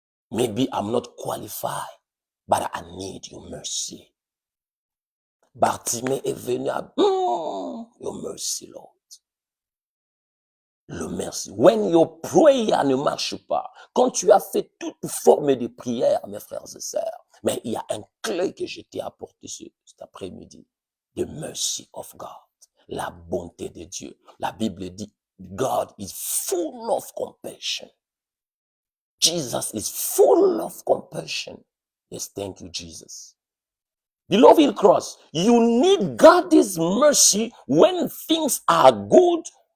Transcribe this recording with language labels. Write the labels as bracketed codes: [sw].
[en] Maybe I'm not qualified, but I need your mercy. [fr] Bartimée est venu à [en] your mercy, Lord. [fr] Le merci. [en] When your prayer [fr] ne marche pas, quand tu as fait toute forme de prière, mes frères et sœurs, mais il y a un clé que je t'ai apporté cet après-midi. [en] The mercy of God. [fr] La bonté de Dieu. La Bible dit, [en] God is full of compassion. Jesus is full of compassion. Yes, thank you, Jesus. Beloved in Christ, you need God's mercy when things are good.